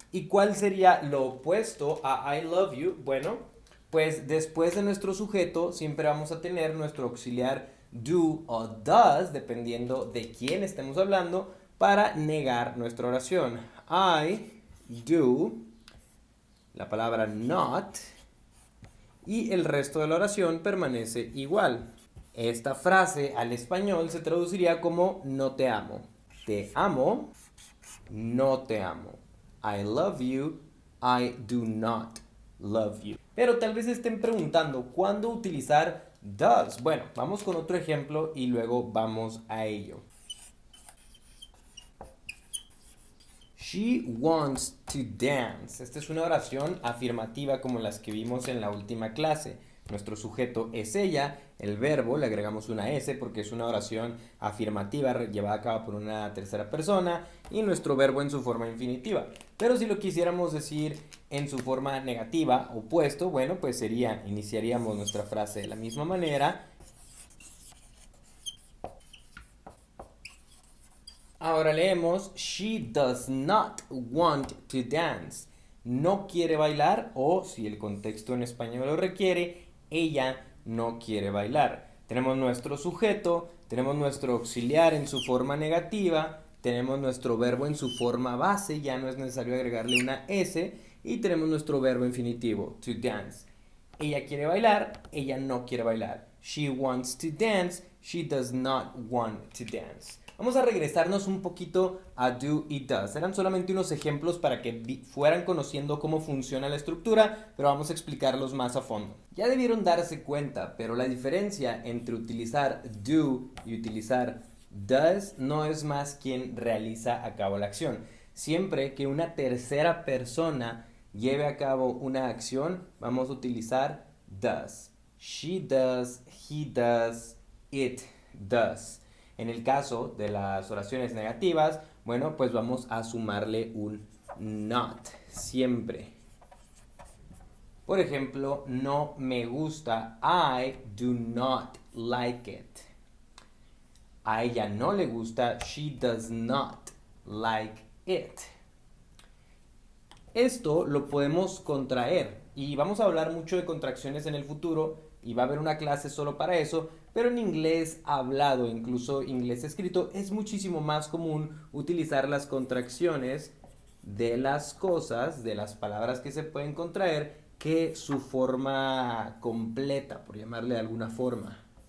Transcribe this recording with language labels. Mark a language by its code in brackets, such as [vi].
[es] ¿Y cuál sería lo opuesto a [en] I love you? [es] Bueno, pues después de nuestro sujeto siempre vamos a tener nuestro auxiliar do o does, dependiendo de quién estemos hablando, para negar nuestra oración. I do, la palabra not, y el resto de la oración permanece igual. Esta frase al español se traduciría como no te amo. te amo, no te amo. [en] I love you, I do not love you. [es] Pero tal vez estén preguntando, ¿cuándo utilizar does? Bueno, vamos con otro ejemplo y luego vamos a ello. [en] She wants to dance. [es] Esta es una oración afirmativa como las que vimos en la última clase. Nuestro sujeto es ella, el verbo, le agregamos una S porque es una oración afirmativa llevada a cabo por una tercera persona y nuestro verbo en su forma infinitiva. Pero si lo quisiéramos decir en su forma negativa, opuesto, bueno, pues sería, iniciaríamos nuestra frase de la misma manera. Ahora leemos, [en] she does not want to dance. [es] No quiere bailar o, si el contexto en español lo requiere, ella no quiere bailar. Tenemos nuestro sujeto, tenemos nuestro auxiliar en su forma negativa, tenemos nuestro verbo en su forma base, ya no es necesario agregarle una S, y tenemos nuestro verbo infinitivo, to dance. Ella quiere bailar, ella no quiere bailar. [en] She wants to dance, she does not want to dance. [es] Vamos a regresarnos un poquito a do y does. Eran solamente unos ejemplos para que fueran conociendo cómo funciona la estructura, pero vamos a explicarlos más a fondo. Ya debieron darse cuenta, pero la diferencia entre utilizar do y utilizar does no es más quien realiza a cabo la acción. Siempre que una tercera persona lleve a cabo una acción, vamos a utilizar does. [en] She does, he does, it does. [es] En el caso de las oraciones negativas, bueno, pues vamos a sumarle un not, siempre. Por ejemplo, no me gusta, [en] I do not like it. [es] A ella no le gusta, [en] she does not like it. [es] Esto lo podemos contraer y vamos a hablar mucho de contracciones en el futuro y va a haber una clase solo para eso, pero en inglés hablado, incluso inglés escrito, es muchísimo más común utilizar las contracciones de las cosas, de las palabras que se pueden contraer, que su forma completa, por llamarle de alguna forma.